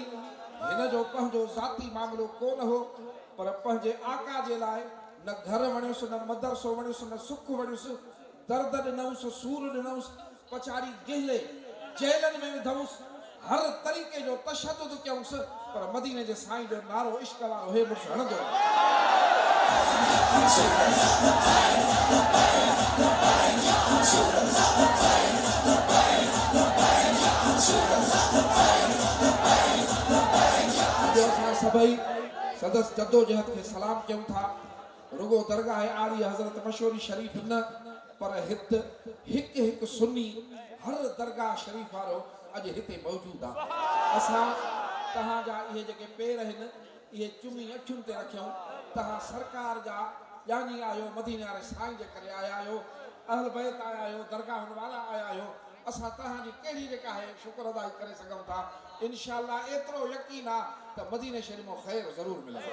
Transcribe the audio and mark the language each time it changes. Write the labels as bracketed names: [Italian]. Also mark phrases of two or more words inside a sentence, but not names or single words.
[Sindhi] हिन जो पंहिंजो ज़ाती मामिलो कोन हो पर पंहिंजे आका जे लाइ न घर वणियुसि न मदरसो वणियुसि न सुख वणियुसि दर्द ॾिनऊसि सूर ॾिनऊसि पछाड़ी गिहले जेलनि में विधऊसि हर तरीक़े जो तशद्दुद कयूंसि पर मदीने जे साईं जो नारो इश्क वारो हे मुड़ुस हणंदो रहियो। सभई सदस्य जद्दोजहद के सलाम क्यों था रुगो दरगाह आली हजरत मशोरी शरीफ न पर हिक सुन्नी हर दरगाह शरीफ वारो अज हिते मौजूद आ। असा तहां जा ये जेके पैर हैं ये चुमी अखियुनि ते रखियूं तहां सरकार जा यानी आयो मदीने वाले साईं जे करे आया आयो अहल बैत आया आयो दरगाहनि वाला आया आयो असां तहां जी कहिड़ी जेका है शुक्र अदाई करे सघूं था। इंशाअल्लाह एतिरो यकीन आहे त मदीने शरीफ में ख़ैर ज़रूर मिलंदो।